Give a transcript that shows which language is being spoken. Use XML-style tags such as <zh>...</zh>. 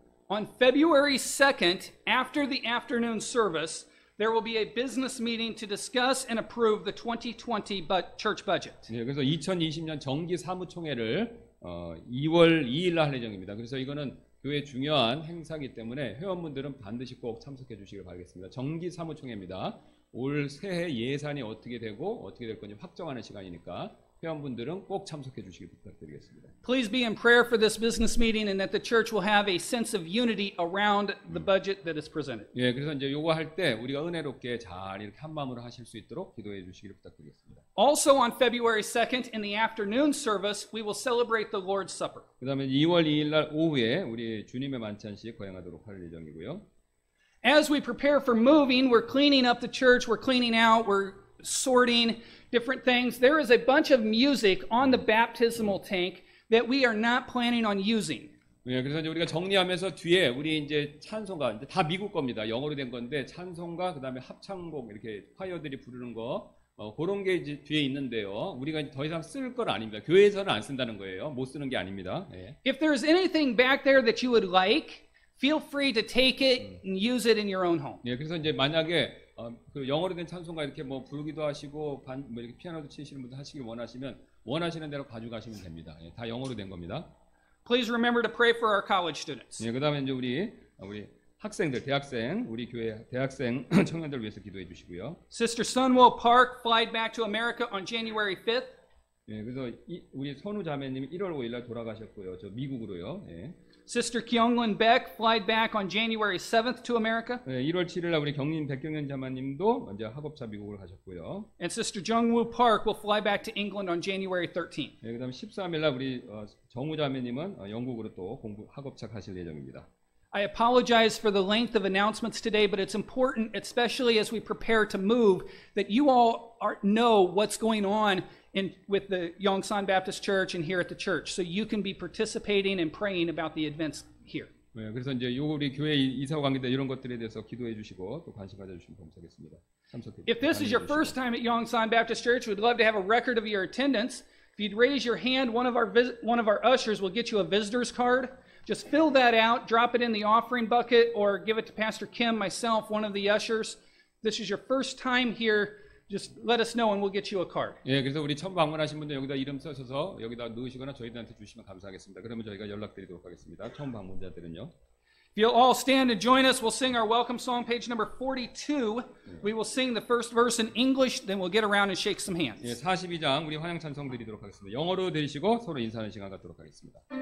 <en>On February 2nd, after the afternoon service, there will be a business meeting to discuss and approve the 2020 church budget.</en> <ko>예, 그래서 2020년 정기 사무총회를 2월 2일 날 할 예정입니다. 그래서 이거는 교회 중요한 행사이기 때문에 회원분들은 반드시 꼭 참석해 주시길 바라겠습니다. 정기 사무총회입니다. 올 새해 예산이 어떻게 되고 어떻게 될 건지 확정하는 시간이니까 회원분들은 꼭 참석해 주시기 부탁드리겠습니다.</ko> <en>Please be in prayer for this business meeting and that the church will have a sense of unity around the budget that is presented.</en> <ko>예, 그래서 이제 요거 할 때 우리가 은혜롭게 잘 이렇게 한 마음으로 하실 수 있도록 기도해 주시기를 부탁드리겠습니다.</ko> <en>Also on February 2nd in the afternoon service, we will celebrate the Lord's Supper.</en> <ko>그다음에 2월 2일 날 오후에 우리 주님의 만찬식 거행하도록 할 예정이고요.</ko> <en>As we prepare for moving, we're cleaning up the church, we're cleaning out, we're sorting different things. There is a bunch of music on the baptismal tank that we are not planning on using.</en> <ko>예, 그래서 이제 우리가 정리하면서 뒤에 우리 이제 찬송가 이제 다 미국 겁니다. 영어로 된 건데 찬송가 그다음에 합창곡 이렇게 파이어들이 부르는 거 그런 게 이제 뒤에 있는데요. 우리가 이제 더 이상 쓸 건 아닙니다. 교회에서는 안 쓴다는 거예요. 못 쓰는 게 아닙니다. 예.</ko> <en>If there's anything back there that you would like, feel free to take it and use it in your own home.</en> <ko>예, 그래서 이제 만약에 그 영어로 된 찬송가 이렇게 뭐 부르기도 하시고 뭐 이렇게 피아노도 치시는 분들 하시길 원하시면 원하시는 대로 가져가시면 됩니다. 예, 다 영어로 된 겁니다.</ko> <en>Please remember to pray for our college students.</en> <ko>예, 그다음에 이제 우리 학생들, 대학생, 우리 교회 대학생 청년들 위해서 기도해 주시고요.</ko> <en>Sister Sunwell Park flied back to America on January 5th.</en> <ko>예, 그래서 우리 선우 자매님이 1월 5일 날 돌아가셨고요. 저 미국으로요. 예.</ko> <en>Sister Kyunglin Beck flied back on January 7th to America.</en> <ko>예, 1월 7일 날 우리 경림 백경연 자매님도 이제 학업차 미국으로 가셨고요.</ko> <en>And Sister Jungwoo Park will fly back to England on January 13th.</en> <ko>예, 그다음에 13일 날 우리 정우 자매님은 영국으로 또 학업차 가실 예정입니다.</ko> <en>I apologize for the length of announcements today, but it's important, especially as we prepare to move, that you all know what's going on with the Yongsan Baptist Church and here at the church, so you can be participating and praying about the events here.</en> <ko>네, 그래서 이제 요 우리 교회 이사와 관계된 이런 것들에 대해서 기도해 주시고 또 관심 가져주시면 감사하겠습니다. 참석해.</ko> <en>If this is your first time at Yongsan Baptist Church, we'd love to have a record of your attendance. If you'd raise your hand, one of our ushers will get you a visitor's card. Just fill that out, drop it in the offering bucket, or give it to Pastor Kim, myself, one of the ushers. This is your first time here. Just let us know and we'll get you a card.</en> <ko>예, 그래서 우리 처음 방문하신 분들 여기다 이름 써셔서 여기다 넣으시거나 저희들한테 주시면 감사하겠습니다. 그러면 저희가 연락드리도록 하겠습니다. 처음 방문자들은요.</ko> <en>If you'll all stand and join us, we'll sing our welcome song, page number 42. We will sing the first verse in English, then we'll get around and shake some hands.</en> <ko>예, 42장 우리 환영 찬송 드리도록 하겠습니다. 영어로 드리시고 서로 인사하는 시간 갖도록 하겠습니다.</ko>